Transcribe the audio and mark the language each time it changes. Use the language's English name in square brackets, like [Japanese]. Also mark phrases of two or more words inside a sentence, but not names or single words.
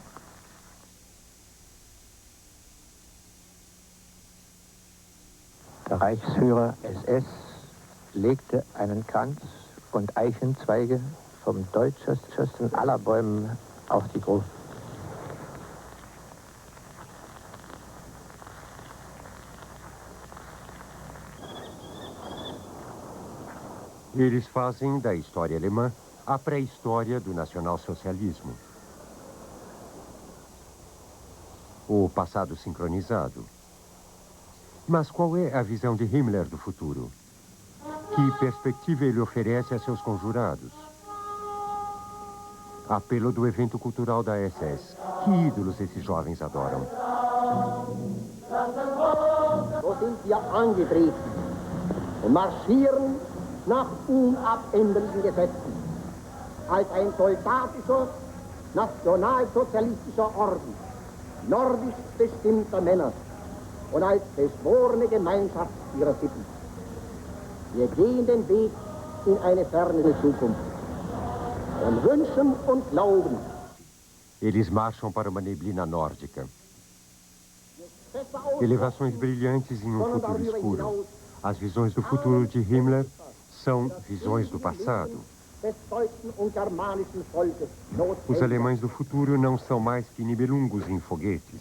[German] Der Reichsführer SS legte einen Kranz und Eichenzweige vom deutschesten aller Bäumen auf die Gruft. [Portuguese] Eles fazem da história alemã a pré-história do nacionalsocialismo. O passado sincronizado. Mas qual é a visão de Himmler do futuro? Que perspectiva ele oferece a seus conjurados? Apelo do evento cultural da SS. Que ídolos esses jovens adoram? [German] So sind wir angetreten und marschieren nach unabänderlichen Gesetzen als ein soldatischer, nationalsozialistischer Orden nordisch bestimmter Männer und als beschworene Gemeinschaft ihrer Sitten. Wir gehen den Weg in eine ferne Zukunft und wünschen und glauben. [Portuguese] Eles marcham para uma neblina nórdica. Elevações brilhantes em um futuro escuro. As visões do futuro de Himmler são visões do passado. Os alemães do futuro não são mais que nibelungos em foguetes.